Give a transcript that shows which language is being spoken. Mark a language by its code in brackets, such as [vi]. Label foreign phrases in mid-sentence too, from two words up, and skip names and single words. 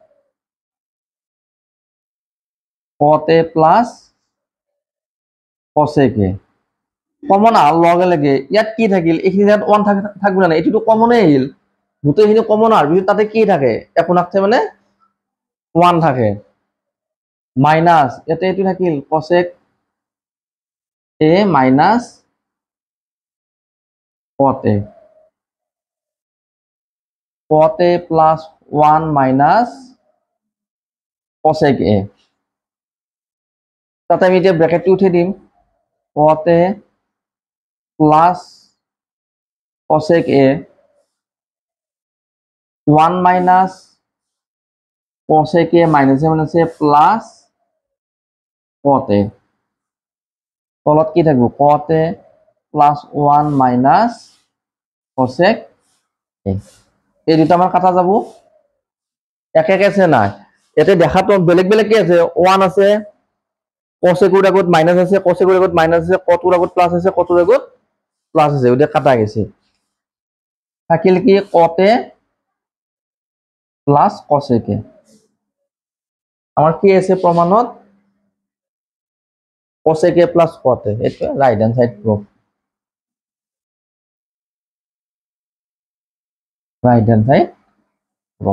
[as] cot a প্লাস cosec a কমন আহাৰ লগে লগে ইয়াত কি থাকিল এইখিনি ইয়াত 1 থাকিব না, এইটোতো কমনে আহিল, গোটেইখিনি কমন আহাৰ পিছত তাতে কি থাকে একো নাথাকে মানে 1 থাকে মাইনাস ইয়াতে এইটো থাকিল cosec a মাইনাস cot a, cot a প্লাস 1 মাইনাস cosec a, তাতে আমি এতিয়া ব্র্যাকেটটো উঠে দিম cot a প্লাস cosec a 1 মাইনাস cosec a মাইনাস প্লাস cot a, তলত কি থাকব cot a প্লাস 1 মাইনাস cosec a, এই দুটা আমার কাটা যাব এক এক আছে নাই, এতে দেখাতো বেলেগ বেলেগ কি আছে 1 আছে cosec এর আগত মাইনাস আছে cosec এর আগত মাইনাস আছে cot এর আগত প্লাস আছে cot এর আগত প্লাস আছে, ওটা কাটা গেছে থাকিল কি cot a প্লাস cosec a, আমার কি আছে প্রমাণত cosec a প্লাস cot a, এটা [en] right hand side proof, right hand side proof.